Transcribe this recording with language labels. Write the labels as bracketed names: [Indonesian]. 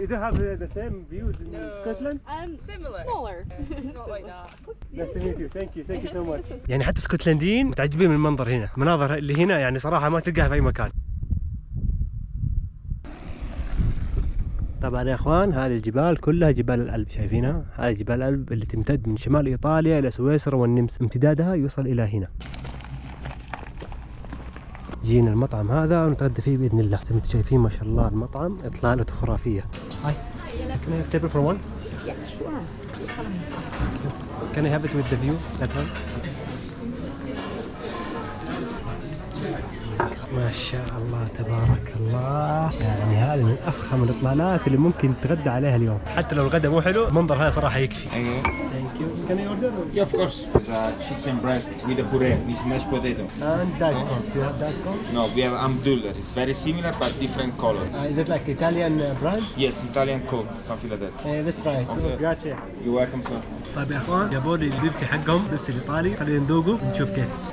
[English] You do have the same views in Scotland? Similar. Smaller. Not like that. Nice to meet you. Thank you. Thank you so much. [Arabic] يعني حتى اسكتلنديين متعجبين من المنظر هنا، المناظر اللي هنا يعني صراحة ما تلقاها في أي مكان. طبعا يا اخوان هذه الجبال كلها جبال الألب، شايفينها؟ هذه جبال الألب اللي تمتد من شمال ايطاليا الى سويسرا والنمسا، امتدادها يوصل الى هنا. جينا المطعم هذا ونتغدى فيه باذن الله. زي ما انتم شايفين ما شاء الله المطعم اطلالته خرافيه. [English] Hi can I have table for one? Yes, sure. Please follow me. Can I have it with the view? That one? [Arabic] ما شاء الله تبارك الله، يعني هذه من افخم الاطلالات اللي ممكن تتغدى عليها اليوم، حتى لو الغداء مو حلو المنظر هذا صراحه يكفي. [English] Thank you. Can I order? Yeah, of course. It's a chicken breast with a puree, with mashed potato. And Diet Coke. Do you have Diet Coke? No, we have Amdullah. It's very similar but different color. Is it like Italian brand? Yes, Italian Coke, something like that. Let's try it. Grazie. You're welcome, sir. [Arabic] طيب يا اخوان جابوا لي البيبسي حقهم، البيبسي الايطالي، خلينا نذوقه ونشوف كيف.